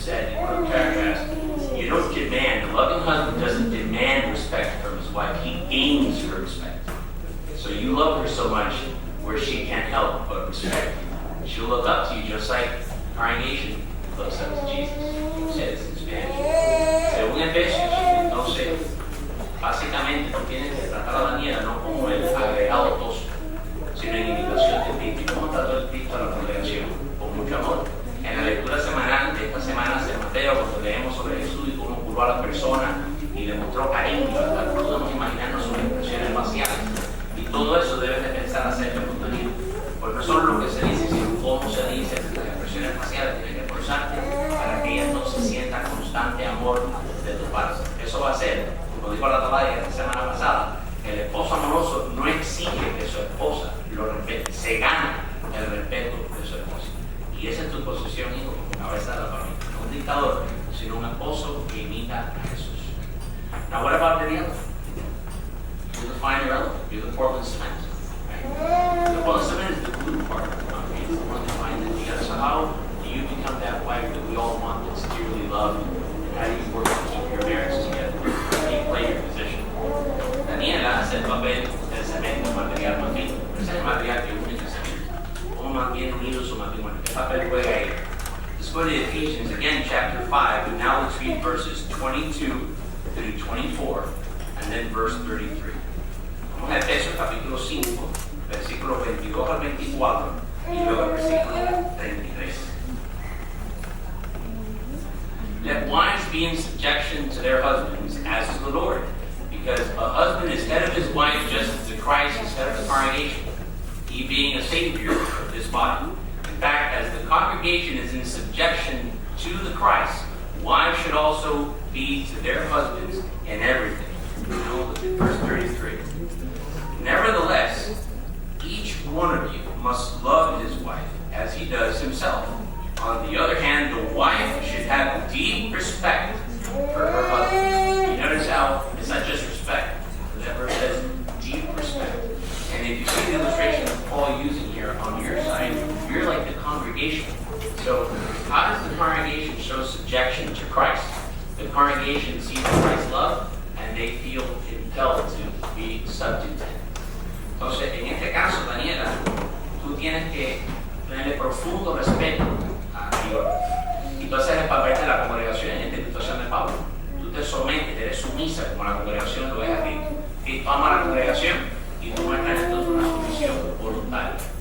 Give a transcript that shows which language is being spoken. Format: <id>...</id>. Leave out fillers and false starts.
<en>It said, in one paragraph, you don't demand, a loving husband doesn't demand respect from his wife. He gains her respect. So you love her so much where she can't help but respect you. She'll look up to you just like the congregation looks up to Jesus. He says in Spanish.</en> <es>Según Efesios, entonces, básicamente tú tienes que tratar a Daniela no como el agregado toso, sino en imitación de Cristo. ¿Y cómo trató el Cristo a la congregación? Con mucho amor. En la lectura semanal de esta semana de Mateo, cuando leemos sobre Jesús y cómo curó a la persona y le mostró cariño, hasta podemos imaginarnos sus expresiones faciales. Y todo eso debes de pensar acerca de contenido. Porque no solo lo que se dice, sino cómo se dice, las expresiones faciales tienes que esforzarte para que ella entonces sienta constante amor de tu parte. Eso va a ser, como dijo la Tabaya la semana pasada, el esposo amoroso no exige que su esposa lo respete, se gana el respeto de su esposa. Y esa es tu posición, hijo, como cabeza de la familia. No un dictador, sino un esposo que imita a Jesús.</es> <en>Now what about Daniella? You're the fine irrelevant. You're the Portland cement. Right? The Portland cement is the glue part of the concrete. It's the one that binds it together. So how do you become that wife that we all want, that's dearly loved? And how do you work to keep your marriage together? How do you play your position?</en> <es>Daniela hace el papel del cemento, material más fino. Ese es el material que une el cemento. ¿Cómo mantiene unido su matrimonio? ¿Qué papel juega ella?</es> <en>Let's go to Ephesians again, chapter 5, and now let's read verses 22 through 24, and then verse 33.</en> <es>Vamos a Efesios capítulo 5, versículos 22 al 24, y luego el versículo 33.</es> <en>Let wives be in subjection to their husbands, as is the Lord, because a husband is head of his wife just as the Christ is head of the congregation, he being a savior of this body. In fact, as the congregation is in subjection to the Christ, wives should also be to their husbands in everything. Verse 33. Nevertheless, each one of you must love his wife as he does himself. On the other hand, the wife should have deep respect for her husband. You notice how it's not just respect. That verse says deep respect. And if you see the illustration of Paul using here on your side, you're like the congregation. So how does the congregation show subjection to Christ? The congregation sees Christ's love and they feel compelled to be subject to him.</en> <es>Entonces, en este caso, Daniela, tú tienes que tenerle profundo respeto a Dios. Y tú haces el papel de la congregación en esta situación de Pablo. Tú te sometes, eres sumisa como la congregación lo es a Cristo. Cristo ama a la congregación y tú muestras entonces una sumisión voluntaria.</es>